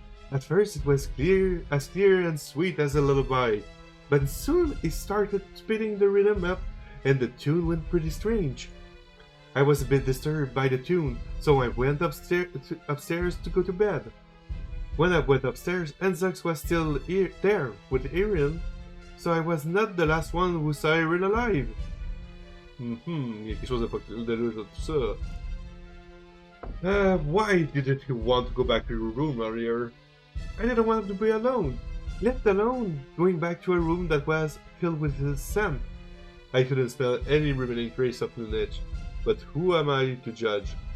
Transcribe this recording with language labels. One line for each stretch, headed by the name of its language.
English: At first it was clear and sweet as a lullaby, but soon he started speeding the rhythm up and the tune went pretty strange. I was a bit disturbed by the tune, so I went upstairs to go to bed. When I went upstairs, Enzax was still there with Erin, so I was not the last one who saw Erin alive.
French: Il y a quelque chose de louche dans tout ça.
English: Why didn't you want to go back to your room earlier? I didn't want to be alone, let alone going back to a room that was filled with his scent. I couldn't smell any remaining trace of lunage, but who am I to judge?